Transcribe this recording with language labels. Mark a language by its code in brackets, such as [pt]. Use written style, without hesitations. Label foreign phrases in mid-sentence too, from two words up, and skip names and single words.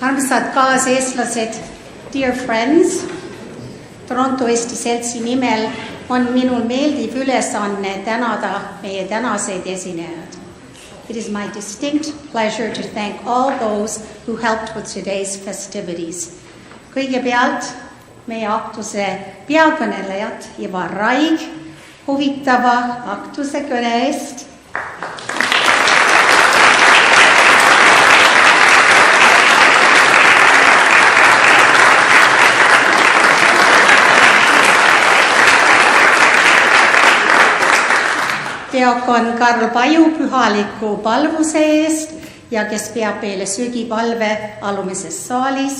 [et] armsad kaaseestlased, [en] dear friends, [et] Toronto Eesti Seltsi nimel on minul meeldiv ülesanne tänada meie tänaseid esinejad. [en] It is my distinct pleasure to thank all those who helped with today's festivities. [et] Kõigepealt meie aktuse peakõnelejad Ivar Raig huvitava aktuse kõne eest. Peakon Karl Paju pühaliku palvuse eest ja kes peab meile söögipalve alumises saalis.